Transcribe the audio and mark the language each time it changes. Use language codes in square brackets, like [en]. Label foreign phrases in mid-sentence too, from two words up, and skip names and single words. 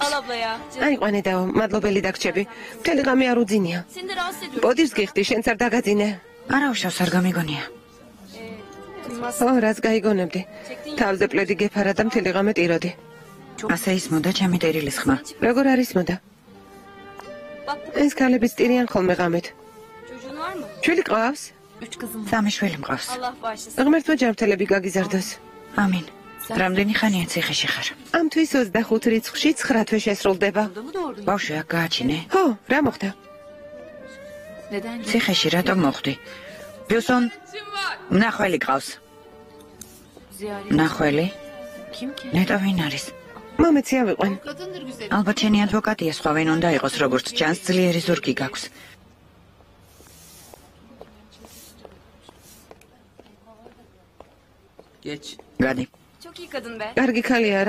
[tr] Al abla ya. [ka] აიყვანე და მადლობელი დაგჭები. მთელი ღამე არ უძინია. [tr] Seni de rahatsız ediyorum. [ka] ბოდიშს გიხდი, შენც არ დაგაძინე. არა უშავს, არ გამიგონია. ო, რას გაიგონებდი? თავზე პლედი გეფარა და მთელი ღამე ტიროდი. ასე ისმოდა ჩემი ტერილის ხმა. როგორ არის მოდა? [tr] Bak [ka] ეს ქალებიც ტირიან ხოლმე ღამით. [tr] çocuğun var mı? [ka] ჩვილი ყავს? [tr] 3 kızım var. [ka] სამი შვილი მყავს. [tr] Allah bağışlasın. [ka] ღმერთმა ჯანმრთელები გაგიზარდოს. ამინ. რამდენი ხანია ციხეში ხარ? ამ თვის 25 რიცხვში 9 თვე შესრულდება. [tr] Burada mı doğurdun? [ka] ბავშვი, აქ გააჩინე. ხო, რა მოხდა? [tr] Neden? [ka] ციხეში რატომ მოხვდი? ბიუსონ, მნახველი ყავს. [tr] Ziyaret. [ka] მნახველი? [tr] Kim ki? [ka] ნეტო ვინ არის? მომეცი ავიყვან. ალბათ შენი ადვოკატია, სხვა ვინ უნდა იყოს, როგორც ჩანს, ძლიერი ზურგი გაქვს. გადი. [tr] Çok iyi kadın be. [ka] კარგი ხალი არა?